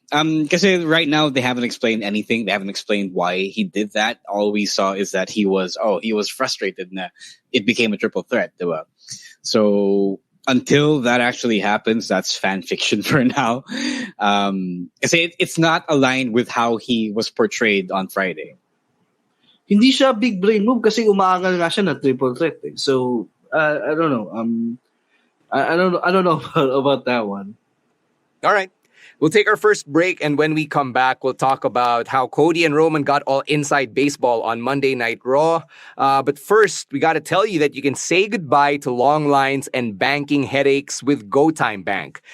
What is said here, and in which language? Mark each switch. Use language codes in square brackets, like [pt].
[tl] Kasi [en] right now they haven't explained anything. They haven't explained why he did that. All we saw is that he was frustrated [tl] na [en] it became a triple threat, [tl] diba? [en] So until that actually happens, that's fan fiction for now. [tl] Kasi [en] it's not aligned with how he was portrayed on Friday. [tl] Hindi siya [en] big brain move [tl] kasi umaangal nga siya na triple threat. [en] So I don't know. I don't know about that one. All right. We'll take our first break, and when we come back, we'll talk about how Cody and Roman got all inside baseball on Monday Night Raw. But first, we got to tell you that you can say goodbye to long lines and banking headaches with GoTime Bank.